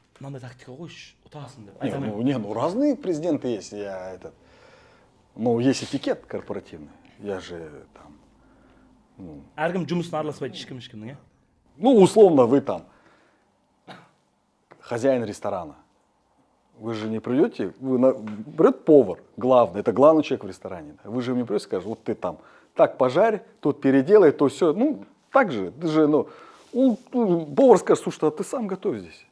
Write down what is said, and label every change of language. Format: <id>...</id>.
<kk>Мынандай тактика қойшы, ұтасың деп. Айта алмайды.</kk> <ru>Ну, разные президенты есть, я этот. Ну, есть этикет корпоративный. Я же там.</ru> <kk>Әркім жұмысын араласпайды ешкімнің, иә?</kk> <ru>Ну, условно, вы там хозяин ресторана. Вы же не придете, придет повар, главный, это главный человек в ресторане. Да? Вы же мне придете и скажете, вот ты там так пожарь, тут переделай, то все. Ну, так же, ты же, ну, повар скажет, слушай, а ты сам готовь здесь.</ru>